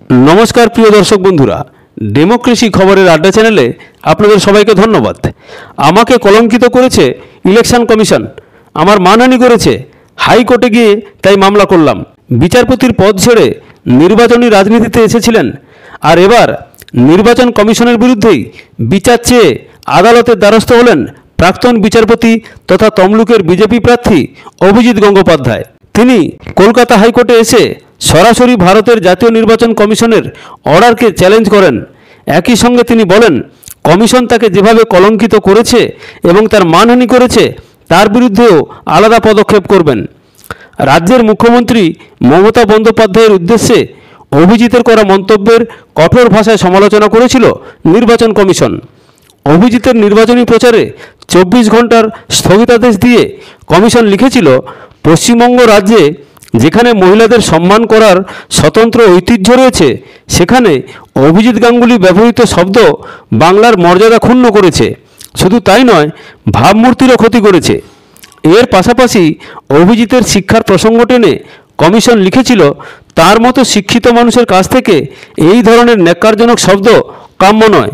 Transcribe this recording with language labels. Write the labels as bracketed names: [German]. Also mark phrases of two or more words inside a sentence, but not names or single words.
[Bangla] নমস্কার প্রিয় দর্শক বন্ধুরা ডেমোক্রেসি খবরের আড্ডা চ্যানেলে আপনাদের সবাইকে ধন্যবাদ। আমাকে কলঙ্কিত করেছে ইলেকশন কমিশন, আমার মানহানি করেছে, হাইকোর্টে গিয়ে তাই মামলা করলাম। বিচারপতির পদ ছেড়ে নির্বাচনী রাজনীতিতে এসেছিলেন আর এবার নির্বাচন কমিশনের বিরুদ্ধেই বিচার চেয়ে আদালতের দ্বারস্থ হলেন প্রাক্তন বিচারপতি তথা তমলুকের বিজেপি প্রার্থী অভিজিৎ গঙ্গোপাধ্যায়। তিনি কলকাতা হাইকোর্টে এসে সরাসরি ভারতের জাতীয় নির্বাচন কমিশনের অর্ডার কে চ্যালেঞ্জ করেন। একই সঙ্গে তিনি বলেন কমিশন তাকে যেভাবে কলঙ্কিত করেছে এবং তার মানহানি করেছে তার বিরুদ্ধেও আলাদা পদক্ষেপ করবেন। রাজ্যের মুখ্যমন্ত্রী মমতা বন্দ্যোপাধ্যায়ের উদ্দেশ্যে অভিজিতের করা মন্তব্যের কঠোর ভাষায় সমালোচনা করেছিল নির্বাচন কমিশন। অভিজিতের নির্বাচনী প্রচারে 24 ঘণ্টার স্থগিতাদেশ দিয়ে কমিশন লিখেছিল পশ্চিমবঙ্গ রাজ্যে যেখানে মহিলাদের সম্মান করার স্বতন্ত্র ঐতিহ্য রয়েছে সেখানে অভিজিৎ গাঙ্গুলি ব্যবহৃত শব্দ বাংলার মর্যাদা ক্ষুণ্ণ করেছে। শুধু তাই নয়, ভাবমূর্তিরও ক্ষতি করেছে। এর পাশাপাশি অভিজিতের শিক্ষার প্রসঙ্গ টেনে কমিশন লিখেছিল তার মতো শিক্ষিত মানুষের কাছ থেকে এই ধরনের ন্যাক্কারজনক শব্দ কাম্য নয়।